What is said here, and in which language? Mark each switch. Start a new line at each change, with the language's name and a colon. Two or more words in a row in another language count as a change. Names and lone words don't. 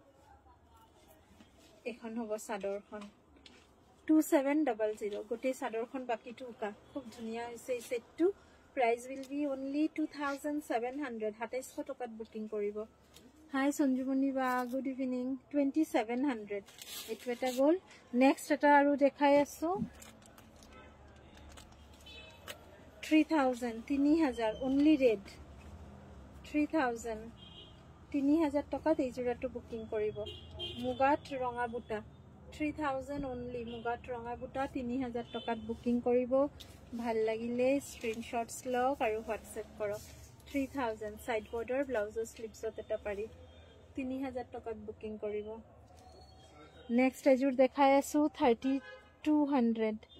Assamese: এখন হ'ব চাদৰখন 2700 গোটে চাদৰখন বাকিটো উকা খুব ধুনিয়া হৈছে এই সেটটো প্ৰাইস
English: will be only
Assamese: 2700 2700 টকাত বুকিং কৰিব হাই সঞ্জুমনি বা
English: good evening
Assamese: 2700 এটো এটা গল নেক্সট এটা আৰু দেখাই আছো 3000 3000
English: only red
Assamese: 3000 3000 টকাত এই জোড়াটো বুকিং কৰিব মুগাত ৰঙা বুটা 3000 only মুগাত ৰঙা বুটা 3000 টকাত বুকিং কৰিব ভাল লাগিলে স্ক্ৰিনশ্বটস লওক আৰু হোৱাটসএপ কৰক 3000
English: side border
Assamese: ব্লাউজৰ স্লিভছত এটা পাৰি 3000 টকাত বুকিং কৰিব নেক্সট এজুৰ দেখাই আছো 3200